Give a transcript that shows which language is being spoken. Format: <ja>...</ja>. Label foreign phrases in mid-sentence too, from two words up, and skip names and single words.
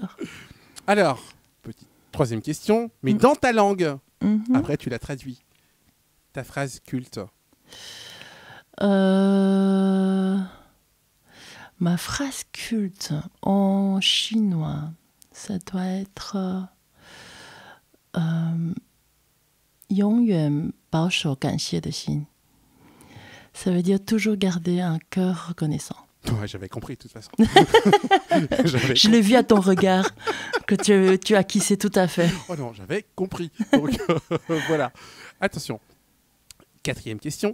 <fr>Alors, petite troisième question, mais dans ta langue. Mhm. Après, tu la traduis. Ta phrase culte. Ma phrase culte en chinois, ça doit être</fr> <zh>永远保守感谢的心.</zh> <fr>Ça veut dire toujours garder un cœur reconnaissant. Ouais, j'avais compris de toute façon. Je l'ai vu à ton regard que tu as acquis tout à fait. Oh non, j'avais compris. Donc voilà. Attention. Quatrième question.</fr>